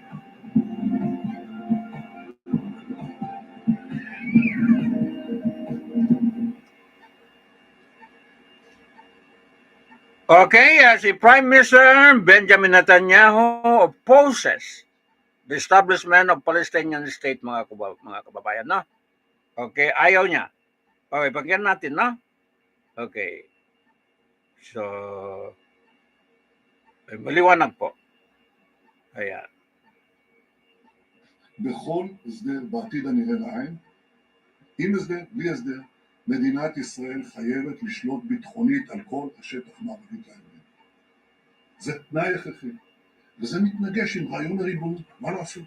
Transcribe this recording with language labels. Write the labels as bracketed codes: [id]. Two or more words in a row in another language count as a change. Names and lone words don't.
[en] Okay, si Prime Minister Benjamin Netanyahu opposes the establishment of Palestinian state, [tl] mga kababayan, no? Okay, ayaw niya. Okay, pakinggan natin, no? Okay. So, maliwanag po. Ayan. [he] בכל הסדר בעתיד הנראה לעין, עם הסדר, בלי הסדר, מדינת ישראל חייבת לשלוט ביטחונית על כל השטח מערבית הירדן. זה תנאי הכרחי, וזה מתנגש עם רעיון הריבונות, מה לעשות?